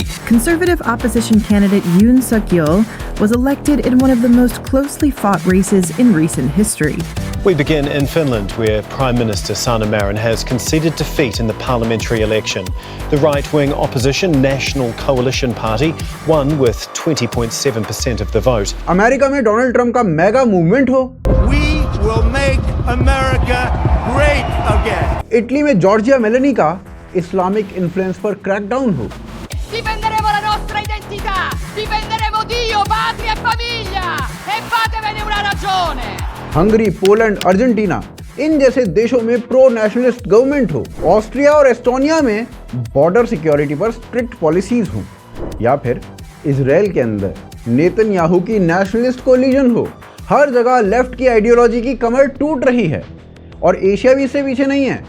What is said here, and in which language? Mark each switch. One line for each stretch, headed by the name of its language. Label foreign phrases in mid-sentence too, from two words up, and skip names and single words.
English: Conservative opposition candidate Yoon Suk-yeol was elected in one of the most closely fought races in recent history. We begin in Finland, where Prime Minister Sanna Marin has conceded defeat in the parliamentary election. The right-wing opposition National Coalition Party won with 20.7% of the vote.
Hindi: अमेरिका में डोनाल्ड ट्रंप का
English: mega movement
Hindi: हो,
English: We will make America great again!
Hindi: इटली में जॉर्जिया मेलोनी का
English: Islamic influence
Hindi: पर क्रैकडाउन हो,
Italian: Difenderemo la nostra identità, difenderemo Dio, patria e famiglia e fatevene una ragione.
Hindi: हंगरी, पोलैंड, अर्जेंटीना इन जैसे देशों में
English: pro nationalist government
Hindi: हो, ऑस्ट्रिया और एस्टोनिया में
English: border security
Hindi: पर
English: strict policies
Hindi: हो, या फिर इजराइल के अंदर नेतन्याहू की
English: nationalist coalition
Hindi: हो। हर जगह लेफ्ट की आइडियोलॉजी की कमर टूट रही है और एशिया भी इससे पीछे नहीं है।